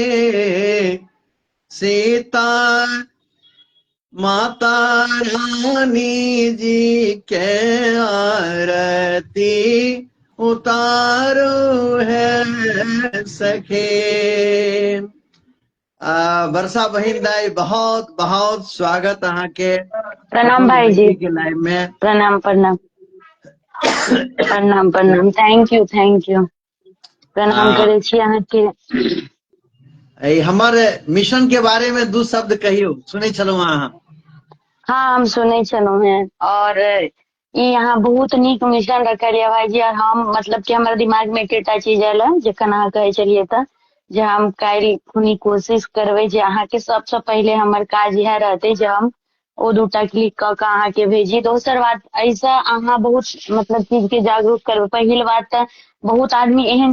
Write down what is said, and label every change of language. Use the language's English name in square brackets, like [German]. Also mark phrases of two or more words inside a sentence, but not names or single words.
[Maithili] सीता माता रानी जी के आरती उतारो है सखे वर्षा बहिन दाई बहुत बहुत स्वागत अहाँ के प्रणाम भाई जी के लाइव में प्रणाम प्रणाम प्रणाम प्रणाम [English] thank you [Maithili] प्रणाम करे छी अहाँ के हमर मिशन के बारे में दू शब्द कहियो सुनै छलहुँ अहाँ हाँ हम सुनै छलहुँ हैं और ई यहाँ बहुत नीक मिशन रखलिए भाईजी और हम मतलब कि हमर दिमाग में एकटा चीज आयल जखन अहाँ कहै छलिए त जे हम काल्हि खुनी कोशिश करबै जे अहाँ के सबसे पहले हमर काज इएह रहते जे हम ओ दूटा क्लिक क के अहाँ के भेजी दोसर बात ऐसा अहाँ बहुत मतलब चीज के जागरूक करबै पहिल बात त बहुत आदमी एहन